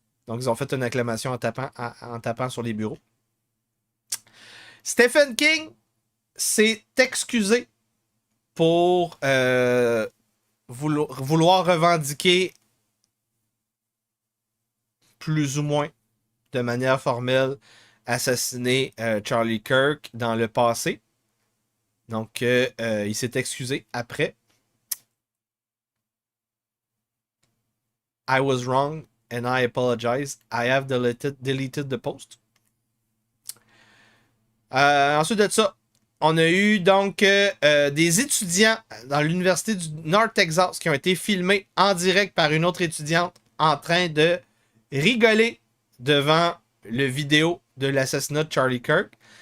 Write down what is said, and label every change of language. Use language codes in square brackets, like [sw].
[fr] Donc, ils ont fait une acclamation en tapant sur les bureaux. Stephen King s'est excusé pour vouloir revendiquer plus ou moins de manière formelle assassiner Charlie Kirk dans le passé. Donc, il s'est excusé après. [en] I was wrong and I apologize. I have deleted the post. [fr] Ensuite de ça, on a eu donc des étudiants dans l'université du North Texas qui ont été filmés en direct par une autre étudiante en train de rigoler devant le vidéo de l'assassinat de Charlie Kirk.